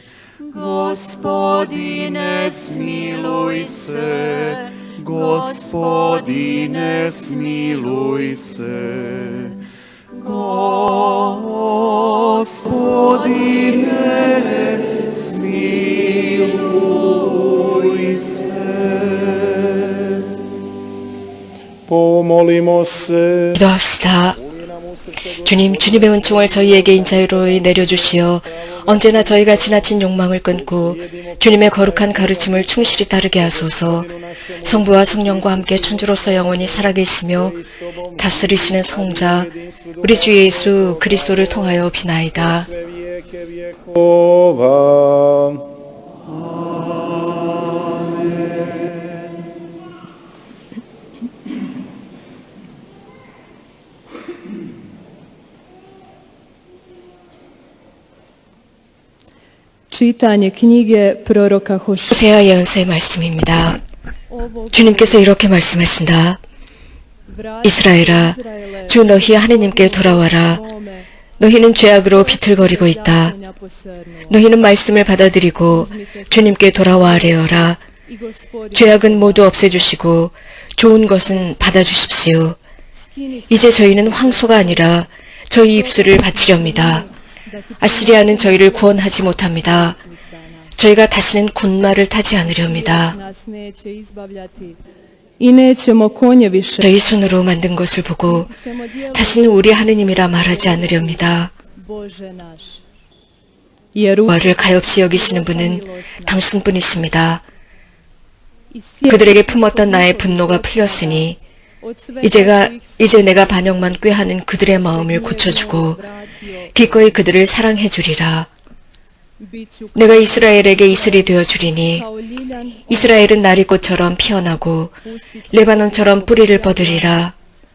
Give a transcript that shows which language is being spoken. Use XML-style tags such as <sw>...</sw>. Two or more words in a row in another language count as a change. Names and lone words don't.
<hr>Gospodine, smiluj se, Gospodine, smiluj se. Gospodine, smiluj se. Pomolimo se.</hr> <ko>기도합시다. 주님, 주님의 은총을 저희에게 인자로 내려주시어 언제나 저희가 지나친 욕망을 끊고 주님의 거룩한 가르침을 충실히 따르게 하소서. 성부와 성령과 함께 천주로서 영원히 살아계시며 다스리시는 성자 우리 주 예수 그리스도를 통하여 비나이다.</ko> <hr>Ova. Čitanje knjige proroka Hošea.</hr> <ko>호세아 예언서의 말씀입니다. 주님께서 이렇게 말씀하신다. 이스라엘아, 주 너희 하느님께 돌아와라. 너희는 죄악으로 비틀거리고 있다. 너희는 말씀을 받아들이고 주님께 돌아와 하래어라. 죄악은 모두 없애주시고 좋은 것은 받아주십시오. 이제 저희는 황소가 아니라 저희 입술을 바치렵니다. 아시리아는 저희를 구원하지 못합니다. 저희가 다시는 군마를 타지 않으렵니다.</ko> <hr>I nećemo konje više.</hr> <ko>저희 손으로 만든 것을 보고 다시는 우리 하느님이라 말하지 않으렵니다.</ko> <hr>Bože naš. Jer</hr> <ko>와를 가엾이 여기시는 분은 당신뿐이십니다. 그들에게 품었던 나의 분노가 풀렸으니 이제 내가 반역만 꾀하는 그들의 마음을 고쳐주고 기꺼이 그들을 사랑해 주리라. 내가 이스라엘에게 이슬이 되어 주리니 이스라엘은 나리꽃처럼 피어나고 레바논처럼 뿌리를 뻗으리라.</ko>